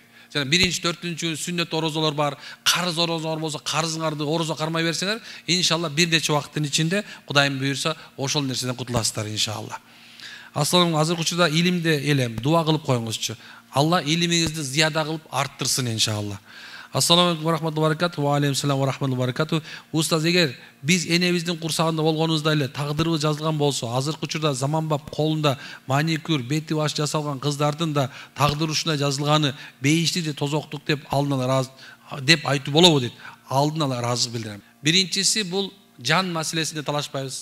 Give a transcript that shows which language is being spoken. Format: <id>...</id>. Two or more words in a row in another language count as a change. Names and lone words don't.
<ky>Жана 1-4 сүннөт орозолор бар, карыз орозолор болсо, карызыңарды орозо кармай берсеңер, иншалла бир нече убакыттын ичинде Кудайым буйрса, ошол нерседен кутуласыздар иншалла. Асланым, азыркы учурда илимде элем, дуа кылып коюңузчу. Алла илимиңизди зияда кылып арттырсын иншалла.</ky> <ar>السلام عليكم و رحمة الله و بركاته. و عليكم سلام و رحمة الله و بركاته.</ar> <ky>Устаз, эгер биз энебиздин курсагында болгонубузда эле тагдырыбыз жазылган болсо, азыркы учурда заманбап колунда маникюр, бети баш жасалган кыздардын да тагдыр ушундай жазылганы бейиштик же тозоктук деп алдын ала ыраазы деп айтуу болобу дейт. Алдын ала ыраазычылык билдирем. Биринчиси бул жан маселесинде талашпайбыз.</ky>